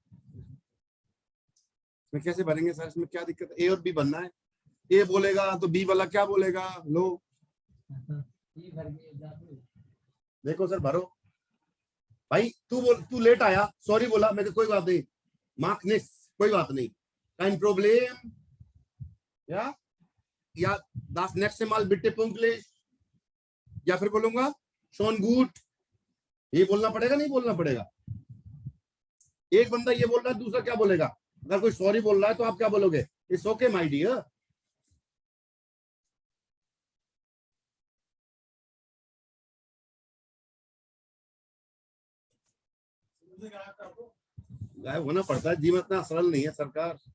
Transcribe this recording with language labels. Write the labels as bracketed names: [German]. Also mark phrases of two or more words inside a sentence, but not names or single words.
[Hindi] इसमें कैसे भरेंगे सर? इसमें क्या दिक्कत है? ए और बी बनना है। ए बोलेगा तो बी वाला क्या बोलेगा? लो देखो सर, भरो भाई। तू लेट आया, सॉरी बोला, मैं कोई बात नहीं, [German] macht nichts, [Hindi] कोई बात नहीं, [German] kein Problem, या das nächste Mal bitte pünktlich, [Hindi] या फिर बोलूंगा [German] schon gut। [Hindi] ये बोलना पड़ेगा, नहीं बोलना पड़ेगा? एक बंदा ये बोल रहा है, दूसरा क्या बोलेगा? अगर कोई सॉरी बोल रहा है तो आप क्या बोलोगे? [English] it's okay my dear. [Hindi] गायब होना पड़ता है, जीवन इतना सरल नहीं है सरकार।